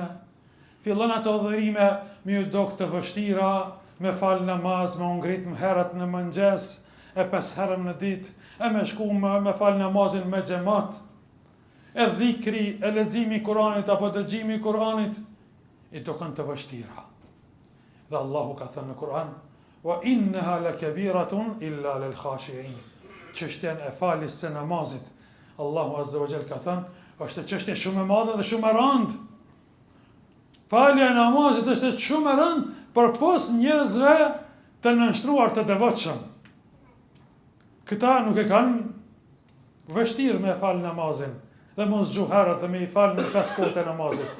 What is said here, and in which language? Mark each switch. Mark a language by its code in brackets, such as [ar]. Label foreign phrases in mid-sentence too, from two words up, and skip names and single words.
[sq] Fillon ato adhurime me u dok të vështira, me fal namaz, me ngrit më herët në mëngjes, e 5 herë në ditë, e me shku me fal namazin me xhamat, e dhikri, e leximi i Kuranit apo dëgjimi i Kuranit, i dokën të vështira. Dhe Allahu ka thënë në Kur'an, [ar] وإنها لكبيرة إلا للخاشعين. [sq] Çështjen e faljes së namazit, Allahu [ar] عز وجل [sq] ka thënë, është çështje shumë e madhe dhe shumë e rëndë. Falja e namazit është shumë e rëndë përpos njerëzve të nënshtruar të devotshëm. Këta nuk e kanë vështirë me fal namazin dhe mos gjuherët dhe me i fal në 5 kohët e namazit.